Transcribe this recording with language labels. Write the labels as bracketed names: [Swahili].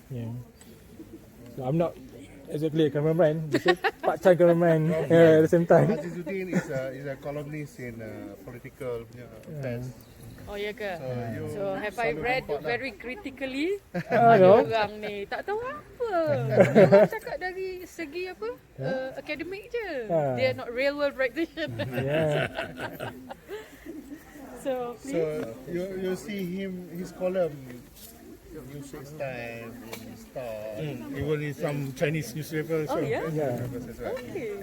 [English] Yeah. So I'm not exactly a cameraman, just a part-time cameraman at the same time. Azizuddin is a columnist in political affairs. [Malay] Oh ya ke? you [English] So have I read very critically? No. [Malay] Orang ni tak tahu apa. Orang cakap dari segi apa? Akademik je. [English] They are not real world practitioner. Yeah. So So you see his column Newsweek Time in Star, even in some Chinese newspapers. Oh, yeah? Okay.